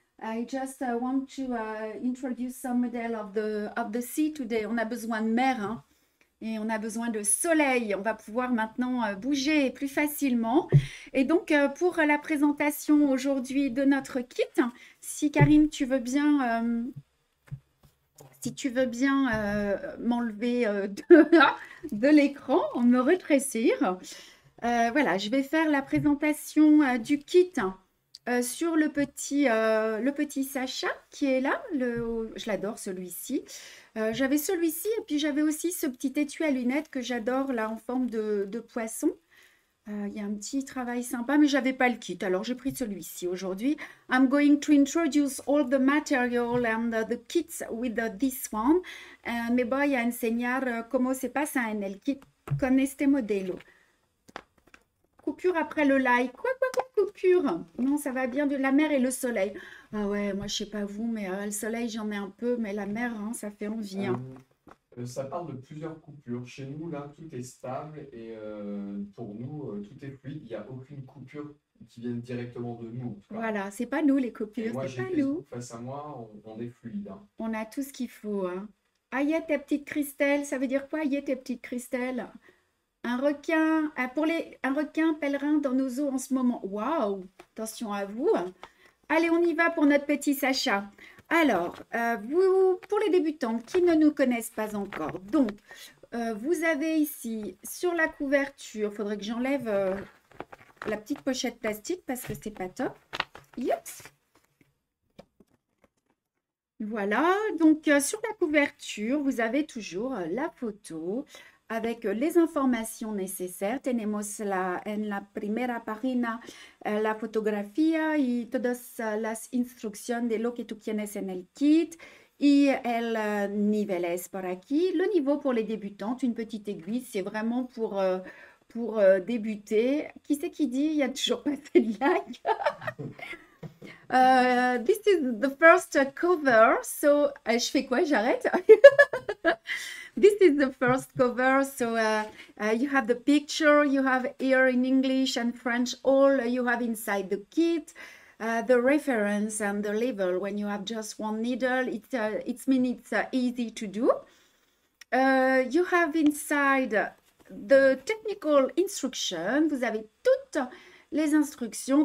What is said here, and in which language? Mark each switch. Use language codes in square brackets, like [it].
[en] I just want to introduce some model of the sea today. [fr] On a besoin de mer, hein, et on a besoin de soleil. On va pouvoir maintenant bouger plus facilement. Et donc, pour la présentation aujourd'hui de notre kit, si Karim, tu veux bien... Si tu veux bien m'enlever de l'écran, me rétrécir. Voilà, je vais faire la présentation du kit sur le petit Sacha qui est là. Je l'adore celui-ci. J'avais celui-ci et puis j'avais aussi ce petit étui à lunettes que j'adore là en forme de poisson. Il y a un petit travail sympa, mais je n'avais pas le kit, alors j'ai pris celui-ci aujourd'hui. [en] I'm going to introduce all the material and the kits with this one. [es] Me voy a enseñar cómo se pasa en el kit con este modelo. [fr] Coupure après le like. Quoi, coupure? Non, ça va bien de la mer et le soleil. Ah ouais, moi je sais pas vous, mais le soleil j'en ai un peu, mais la mer, hein, ça fait envie. Hein. Ça parle de plusieurs coupures. Chez nous, là, tout est stable et pour nous, tout est fluide. Il n'y a aucune coupure qui vienne directement de nous. Voilà, c'est pas nous les coupures, c'est pas nous. Face à moi, on est fluide. Hein. On a tout ce qu'il faut. Hein. Aïe, tes petites cristelles, ça veut dire quoi, aïe, tes petites cristelles? Un requin, un requin pèlerin dans nos eaux en ce moment. Waouh, attention à vous. Allez, on y va pour notre petit Sacha. Alors, pour les débutantes qui ne nous connaissent pas encore, donc, vous avez ici, sur la couverture, il faudrait que j'enlève la petite pochette plastique parce que c'est pas top. Youps. Voilà, donc sur la couverture, vous avez toujours la photo avec les informations nécessaires. [es] Tenemos en la primera página la fotografía y todas las instrucciones de lo que tú tienes en el kit. Y el niveles por aquí. [fr] Le niveau pour les débutantes, une petite aiguille, c'est vraiment pour débuter. Qui c'est qui dit? Il n'y a toujours pas fait de like. [en] This is the first cover. [fr] So, je fais quoi? J'arrête? [en] This is the first cover, so you have the picture, you have here in English and French, all you have inside the kit, the reference and the label. When you have just one needle, it means it's easy to do. You have inside the technical instruction. [fr] Vous avez toutes les instructions.